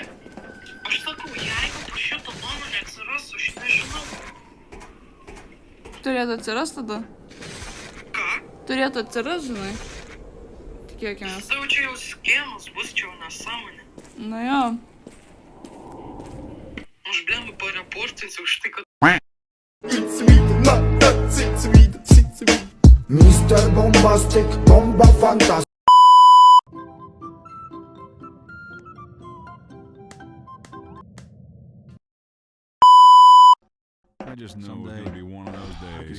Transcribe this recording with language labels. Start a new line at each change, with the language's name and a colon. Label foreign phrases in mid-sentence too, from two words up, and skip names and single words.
Lithuanian: Aš sakau, jeigu po šito mano neatsiras, aš nežinau. Turėtų atsiras tada? Ką? Turėtų atsiras, žinai. Tikėkimės. Jau čia jau skėmas bus, čia jau nesąmonė. Na jo. Aš blėmų pareportinsiu už tai, kad...
English: Mr. Bombastic, bomba fantastic. I just know it's gonna be one of those days.